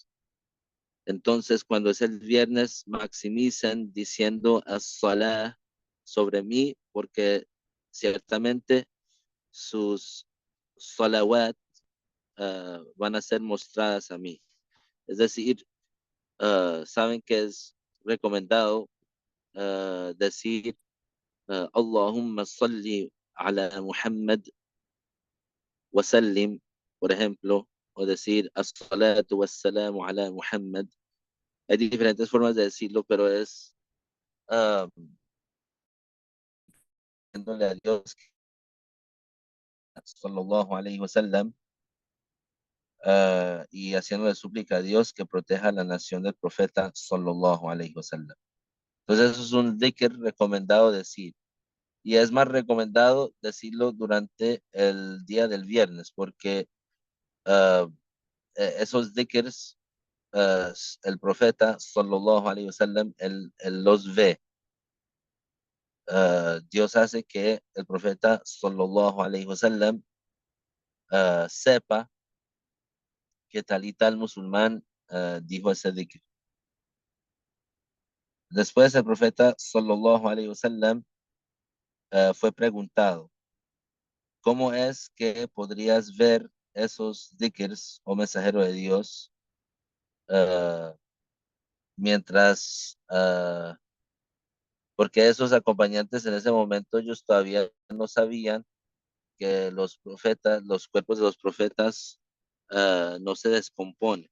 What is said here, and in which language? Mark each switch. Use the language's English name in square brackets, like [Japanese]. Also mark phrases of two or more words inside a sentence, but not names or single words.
[Spanish] Entonces, cuando es el viernes, maximicen diciendo as-salah sobre mí, porque ciertamente sus salawat van a ser mostradas a mí. Es decir, saben que es recomendado decir [Arabic] اللهم صل على محمد وسلم, [Spanish] por ejemplo, o decir [Arabic] الصلاة والسلام على محمد. [Spanish] Hay diferentes formas de decirlo, pero es pidiéndole a Dios [Arabic] صلى الله عليه وسلم [Spanish] y haciéndole súplica a Dios que proteja a la nación del profeta [Arabic] صلى الله عليه وسلم. [Spanish] Entonces eso es un dhikr recomendado decir. Y es más recomendado decirlo durante el día del viernes, porque esos dhikrs, el profeta, [Arabic] صلى الله عليه وسلم, [Spanish] él los ve. Dios hace que el profeta, [Arabic] صلى الله عليه وسلم, [Spanish] sepa que tal y tal musulmán dijo ese dhikr. Después el profeta, [Arabic] صلى الله عليه وسلم, [Spanish] fue preguntado, ¿cómo es que podrías ver esos dhikrs, o mensajero de Dios, eh, mientras, porque esos acompañantes en ese momento ellos todavía no sabían que los profetas, los cuerpos de los profetas no se descomponen.